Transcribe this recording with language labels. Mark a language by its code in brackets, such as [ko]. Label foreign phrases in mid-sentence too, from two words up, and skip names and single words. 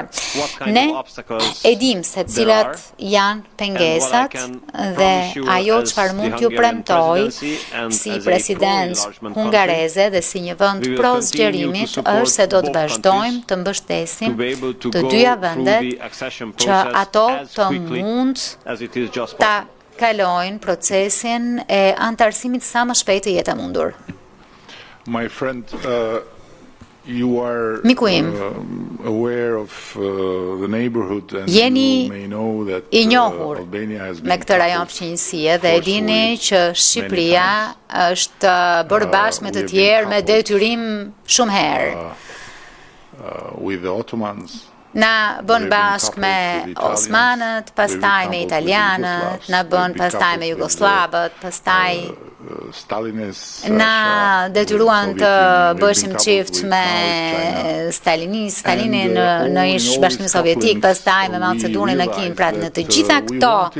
[sq] Ne e dim se cilat janë pengesat dhe ajo çfarë mund t'ju premtoj si presidencë hungareze dhe si një vend pro zgjerimit është se do të vazhdojmë të mbështesim të dyja vendet që ato të mund ta kalojnë procesin e antarësimit sa më shpejt të jetë e mundur. [en] My friend, you are aware of the neighborhood and [sq] jeni [en] you may know that [sq] I njohur me këtë rajon fqinjësie dhe e dini që Shqipëria është bërë bashkë me të tjerë me detyrim shumë herë. [en] With the Ottomans. [sq] Na bën bashkë me Osmanët, pastaj me Italianët, na bën pastaj me Jugoslavët, pastaj na detyruan të bëshim qift me Stalinin në ish Bashkimin Sovjetik, pastaj me Macedonin në Kin, pra në të gjitha këto